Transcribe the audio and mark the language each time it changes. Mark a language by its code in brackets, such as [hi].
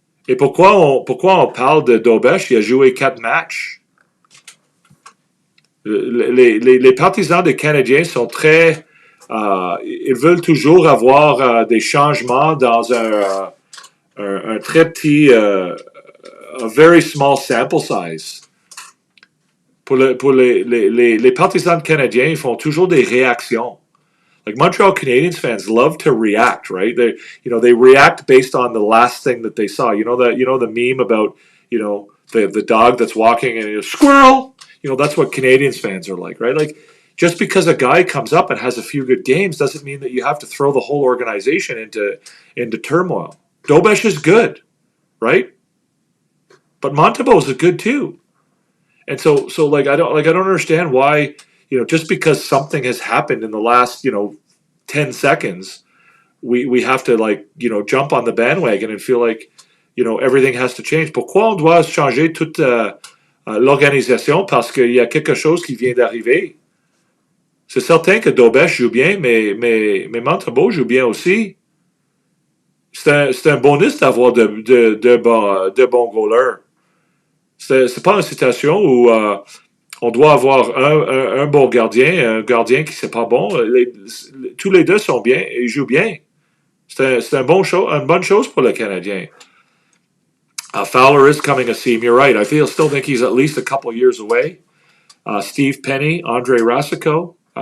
[fr] Et pourquoi on parle de Dobesh? Il a joué 4 matchs. Les partisans des Canadiens sont très... ils veulent toujours avoir des changements dans un très petit... [en] a very small sample size. [fr] Pour les partisans canadiens, ils font toujours des réactions. [en] Like Montreal Canadiens fans love to react, right? They react based on the last thing that they saw. The meme about the dog that's walking and squirrel. That's what Canadiens fans are like, right? Like just because a guy comes up and has a few good games doesn't mean that you have to throw the whole organization into turmoil. Dobesh is good, right? But Montembeault is good too. And so I don't understand why, just because something has happened in the last, 10 seconds, we have to jump on the bandwagon and feel like, everything has to change. [fr] Pourquoi on doit changer toute l'organisation parce qu'il y a quelque chose qui vient d'arriver? C'est certain que Dobesh joue bien, mais Montembeault joue bien aussi. C'est un bonus d'avoir de bons goalers. C'est pas une situation où on doit avoir un bon gardien, un gardien qui c'est pas bon. Tous les deux sont bien et ils jouent bien. C'est une bonne chose pour le Canadien. [en] Fowler is coming a seam. You're right. I still think he's at least a couple years away. Steve Penny, Andre Rasico.